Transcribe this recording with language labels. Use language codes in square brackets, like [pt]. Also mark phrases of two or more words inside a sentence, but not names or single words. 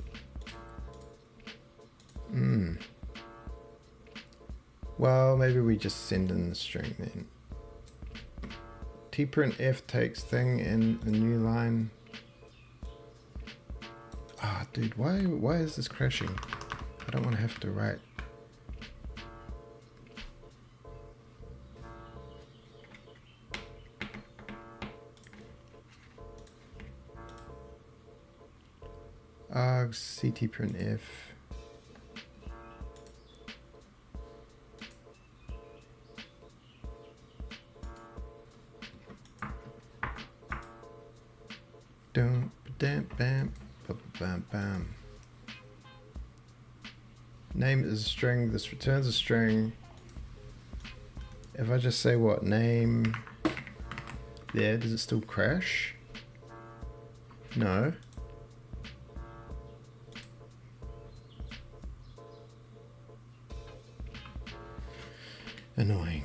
[en] Well, maybe we just send in the string then. tprintf takes thing in the new line. Ah, dude, why is this crashing? I don't want to have to write. Args ctprintf. Dum bam bam bam bam. Name is a string. This returns a string. If I just say what name there, does it still crash? No. Annoying.